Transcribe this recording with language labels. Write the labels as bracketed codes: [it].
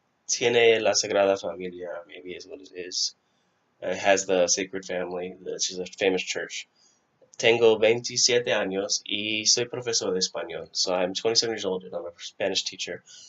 [es] Tiene la Sagrada Familia, [en] maybe is what it is. It has the Sacred Family, which is a famous church. [es] Tengo 27 años y soy profesor de español. [en] So I'm 27 years old and I'm a Spanish teacher.